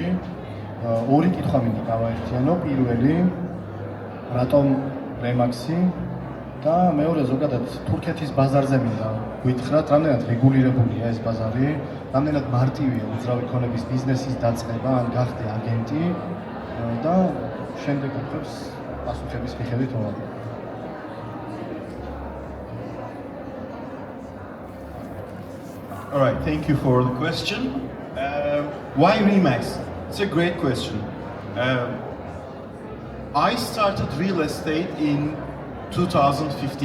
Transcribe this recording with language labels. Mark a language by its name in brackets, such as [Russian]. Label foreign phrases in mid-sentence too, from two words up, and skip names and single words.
[Georgian] ორი კითხვა მინდა გავაერთიანო. პირველი, რატომ რემაქსი და მეორე ზოგადად თურქეთის ბაზარზე მინდა გითხრათ, რამდენად რეგულირებულია ეს ბაზარი, რამდენად მარტივია უძრავი ქონების ბიზნესის დაწყება, ან გახდე აგენტი და შემდეგ კითხვებს პასუხების მიხედვით მოვაგვი. [English] All right, thank you for the question. Why Remax? It's a great question. I started real estate in 2015.